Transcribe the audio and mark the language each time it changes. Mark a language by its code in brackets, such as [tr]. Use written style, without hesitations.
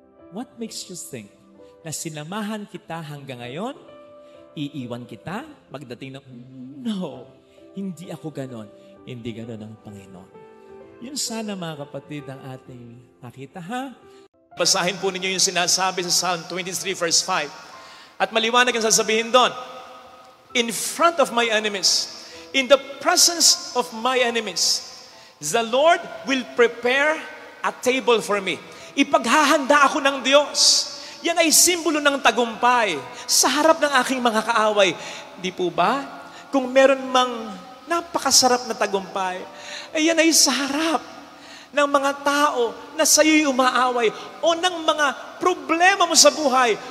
[en] What makes you think [tl] na sinamahan kita hanggang ngayon, iiwan kita, magdating ng, no, hindi ako ganon. Hindi ganon ang Panginoon. Yun sana mga kapatid ang ating nakita, ha? Basahin po ninyo yung sinasabi sa Psalm 23 verse 5. At maliwanag ang sasabihin doon, [en] in front of my enemies, in the presence of my enemies, the Lord will prepare a table for me. [tl] Ipaghahanda ako ng Diyos. Yan ay simbolo ng tagumpay sa harap ng aking mga kaaway. Di po ba? Kung meron mang napakasarap na tagumpay, ay yan ay sa harap ng mga tao na sa'yo'y umaaway o ng mga problema mo sa buhay.